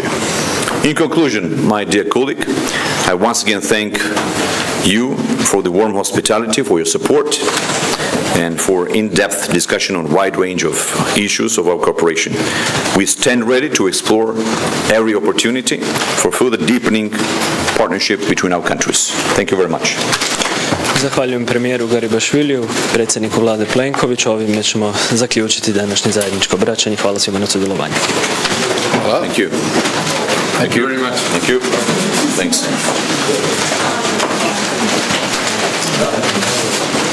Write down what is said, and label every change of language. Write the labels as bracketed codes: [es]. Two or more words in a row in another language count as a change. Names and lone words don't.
[en] In conclusion, my dear colleague, I once again thank you for the warm hospitality, for your support, and for in-depth discussion on a wide range of issues of our cooperation. We stand ready to explore every opportunity for further deepening partnership between our countries. Thank you very much. [hr] Zahvaljujem premijeru Garibašviliju, predsjedniku Vlade Plenkoviću. Ovime ćemo zaključiti današnje zajedničko obraćanje. Hvala svima na sudjelovanju. [en] Thank you. Thank you very much. Thank you. Thanks.